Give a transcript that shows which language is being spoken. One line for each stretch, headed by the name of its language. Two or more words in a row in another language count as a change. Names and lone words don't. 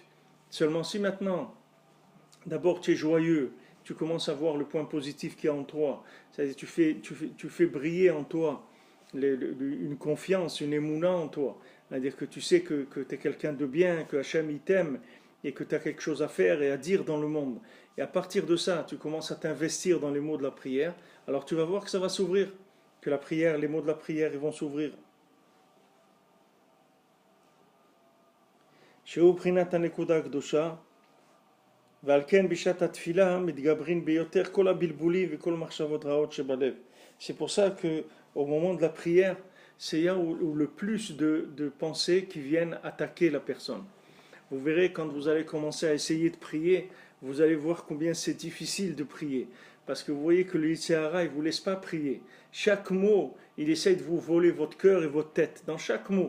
French: Seulement si maintenant, d'abord tu es joyeux, tu commences à voir le point positif qu'il y a en toi, c'est-à-dire tu fais briller en toi une confiance, une émouna en toi, c'est-à-dire que tu sais que tu es quelqu'un de bien, que Hachem il t'aime et que tu as quelque chose à faire et à dire dans le monde. Et à partir de ça, tu commences à t'investir dans les mots de la prière, alors tu vas voir que ça va s'ouvrir, que la prière, les mots de la prière, ils vont s'ouvrir.
Hebrew: שהוא בחינת הנקודה הקדושה, ועל כן בשעת התפילה מתגברים ביותר כל הבלבולים וכל מחשבות רעות שבלב.
French: C'est pour ça que au moment de la prière, c'est là où le plus de pensées qui viennent attaquer la personne. Vous verrez quand vous allez commencer à essayer de prier, vous allez voir combien c'est difficile de prier. Parce que vous voyez que le Yitzhara, il ne vous laisse pas prier. Chaque mot, il essaie de vous voler votre cœur et votre tête, dans chaque mot.